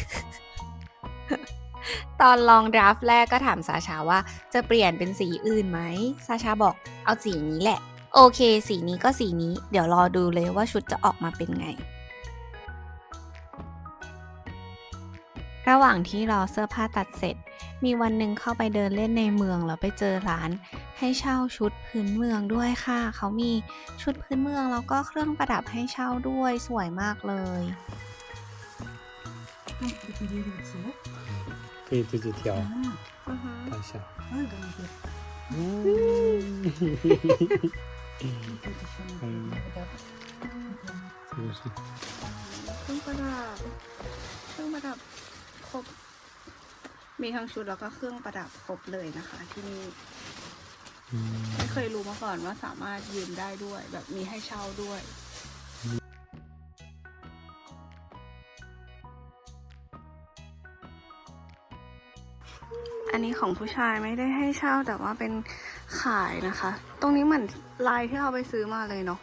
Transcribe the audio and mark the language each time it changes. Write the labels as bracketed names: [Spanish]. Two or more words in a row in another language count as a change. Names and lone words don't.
[Thai] ตอนลองดราฟต์แรกก็ถามซาชาว่าจะเปลี่ยนเป็นสีอื่นไหมซาชาบอกเอาสีนี้แหละโอเคสีนี้ก็สีนี้เดี๋ยวรอดูเลยว่าชุดจะออกมาเป็นไงระหว่างที่รอเสื้อผ้าตัดเสร็จมีวันหนึ่งเข้าไปเดินเล่นในเมืองแล้วไปเจอร้านให้เช่าชุดพื้นเมืองด้วยค่ะเขามีชุดพื้นเมืองแล้วก็เครื่องประดับให้เช่าด้วยสวยมากเลย [Chinese] 可以自己挑大小这个是 [Thai] เครื่องประดับครบมีทั้งชุดแล้วก็เครื่องประดับครบเลยนะคะที่นี่ไม่เคยรู้มาก่อนว่าสามารถยืมได้ด้วยแบบมีให้เช่าด้วยอันนี้ของผู้ชายไม่ได้ให้เช่าแต่ว่าเป็นขายนะคะตรงนี้เหมือนลายที่เราไปซื้อมาเลยเนาะ